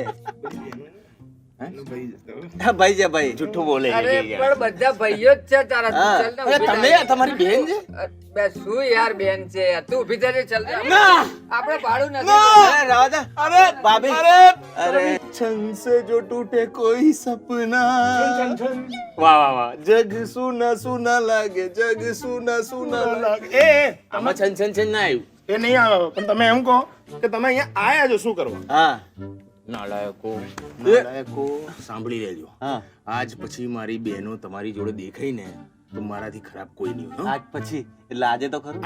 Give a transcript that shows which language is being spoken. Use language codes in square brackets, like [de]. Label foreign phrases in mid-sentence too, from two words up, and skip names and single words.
[gu] એનો ભાઈ છે હા ભાઈ છે ભાઈ. જૂઠું બોલે અરે છે યાર. પણ બધા ભાઈઓ જ છે તારા, તું હા. ચાલ ને અરે ઊભી તમે થાય. તમારી બેન છે? બે શું યાર બેન છે યાર, તું ઊભી થજે, ચાલ ને. ના આપણે ભાડું નથી. અરે રાવા દે. અરે ભાભી. અરે [hi] छन से जो टूटे कोई सपना [gu] છન છન [hi] वाह वाह वाह जग सुना सुना लागे जग सुना सुना लागे [gu] એ આમાં છન છન છન ના આવ્યું. એ નહીં આવે પણ તમે એમ કહો કે તમે અહીંયા આયા છો શું કરવા હા નાલાયકો સાંભળી લેજો. હા આજ પછી મારી બહેનો તમારી જોડે દેખાય ને તો મારાથી ખરાબ કોઈ નહીં હોય, હો? આજ પછી એટલે આજે તો ખરું.